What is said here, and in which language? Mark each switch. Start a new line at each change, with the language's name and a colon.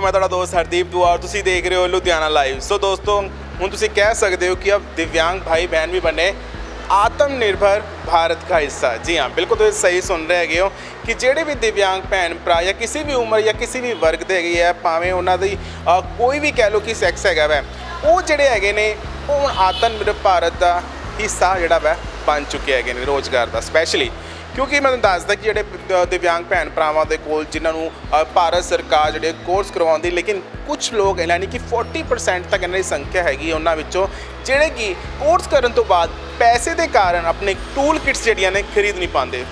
Punjabi: ਮੈਂ ਤੁਹਾਡਾ ਦੋਸਤ ਹਰਦੀਪ ਦੁਆ ਔਰ ਤੁਸੀਂ ਦੇਖ ਰਹੇ ਹੋ ਲੁਧਿਆਣਾ ਲਾਈਵ। ਸੋ ਦੋਸਤੋ, ਹੁਣ ਤੁਸੀਂ ਕਹਿ ਸਕਦੇ ਹੋ
Hindi: कि अब दिव्यांग भाई बहन भी बने आत्मनिर्भर भारत का हिस्सा। जी हाँ, बिल्कुल तुम सही सुन रहे हो कि
Punjabi: ਜਿਹੜੇ ਵੀ दिव्यांग ਭੈਣ ਭਰਾ ਜਾਂ ਕਿਸੇ ਵੀ ਉਮਰ ਜਾਂ ਕਿਸੇ ਵੀ ਵਰਗ ਦੇ ਹੈਗੇ ਆ, ਭਾਵੇਂ ਉਹਨਾਂ ਦੀ ਕੋਈ ਵੀ ਕਹਿ ਲਓ ਕਿ ਸੈਕਸ ਹੈਗਾ ਵੈ, ਉਹ ਜਿਹੜੇ ਹੈਗੇ ਨੇ ਉਹ ਹੁਣ ਆਤਮਨਿਰਭਰ ਭਾਰਤ ਦਾ ਹਿੱਸਾ ਜਿਹੜਾ ਵੈ ਬਣ ਚੁੱਕੇ ਹੈਗੇ ਨੇ ਰੋਜ਼ਗਾਰ ਦਾ। ਸਪੈਸ਼ਲੀ ਕਿਉਂਕਿ ਮੈਂ ਤੁਹਾਨੂੰ ਦੱਸਦਾ ਕਿ ਜਿਹੜੇ ਦਿਵਿਆਂਗ ਭੈਣ ਭਰਾਵਾਂ ਦੇ ਕੋਲ ਜਿਨ੍ਹਾਂ ਨੂੰ ਭਾਰਤ ਸਰਕਾਰ ਜਿਹੜੇ ਕੋਰਸ ਕਰਵਾਉਂਦੀ, ਲੇਕਿਨ ਕੁਝ ਲੋਕ ਯਾਨੀ ਕਿ 40% ਤੱਕ ਇਹਨਾਂ ਦੀ ਸੰਖਿਆ ਹੈਗੀ ਉਹਨਾਂ ਵਿੱਚੋਂ ਜਿਹੜੇ ਕਿ ਕੋਰਸ ਕਰਨ ਤੋਂ ਬਾਅਦ ਪੈਸੇ ਦੇ ਕਾਰਨ ਆਪਣੇ ਟੂਲ ਕਿਟਸ ਜਿਹੜੀਆਂ ਨੇ ਖਰੀਦ ਨਹੀਂ ਪਾਉਂਦੇ।